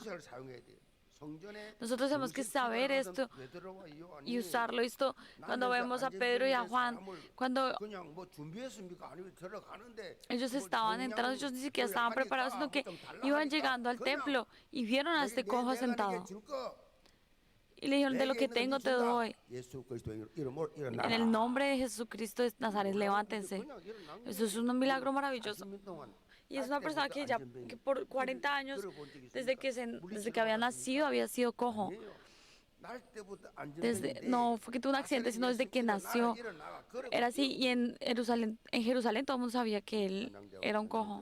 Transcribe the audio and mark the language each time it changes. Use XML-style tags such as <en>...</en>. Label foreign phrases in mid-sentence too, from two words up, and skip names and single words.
<es>Nosotros tenemos que saber esto y usarlo. Esto cuando vemos a Pedro y a Juan, cuando ellos estaban entrando, ellos ni siquiera estaban preparados, sino que iban llegando al templo y vieron a este cojo sentado. Y le dijeron, de lo que</es> <ko>내게 있는 거</ko> <es>tengo te</es> <ko>준다.</ko> <es>doy.</es> <ko>예수 그리스도의 이름으로</ko> <es>En</es> <ko>일어나라.</ko> <es>el nombre de Jesucristo de Nazaret, levántense.</es> <ko>그냥 일어난</ko> <es>Eso es</es> <ko>거예요.</ko> <es>un milagro maravilloso.</es> <ko>40년 동안</ko> <es>Y es una persona que ya que por 40 años, desde que había nacido, había sido cojo. No fue que tuvo un accidente, sino desde que nació. Era así, y en Jerusalén todo el mundo sabía que él era un cojo.</es>